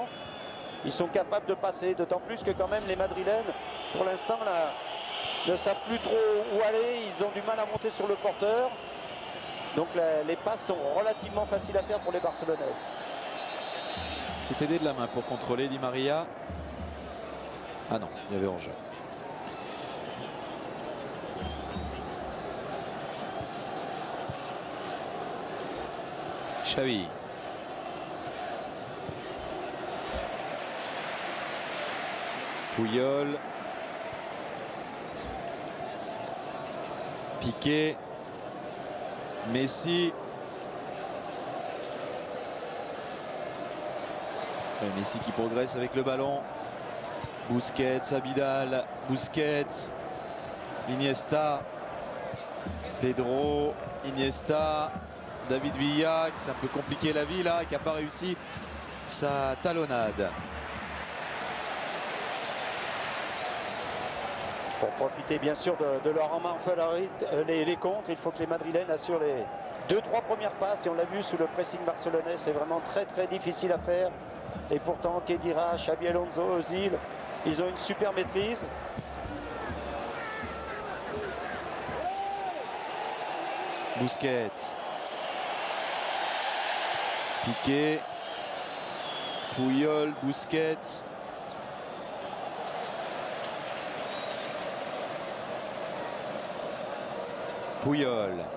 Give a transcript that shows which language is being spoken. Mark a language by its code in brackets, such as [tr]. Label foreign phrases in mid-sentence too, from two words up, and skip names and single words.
[fr] Ils sont capables de passer, d'autant plus que quand même les Madrilènes, pour l'instant, ne savent plus trop où aller. Ils ont du mal à monter sur le porteur. Donc les passes sont relativement faciles à faire pour les Barcelonais. C'est aidé de la main pour contrôler Di Maria. Ah non, il y avait hors-jeu. Xavi. Puyol. Piqué. Messi. Messi qui progresse avec le ballon. Busquets, Abidal, Busquets, Iniesta, Pedro, Iniesta, David Villa, qui s'est un peu compliqué la vie là, qui n'a pas réussi sa talonnade. Pour profiter bien sûr de leur en main favorite, les contres, il faut que les Madrilènes assurent les 2-3 premières passes. Et on l'a vu sous le pressing barcelonais, c'est vraiment très difficile à faire. Et pourtant, Khedira, Xabi Alonso, Özil, ils ont une super maîtrise. Busquets. Piqué. Puyol, Busquets. Puyol.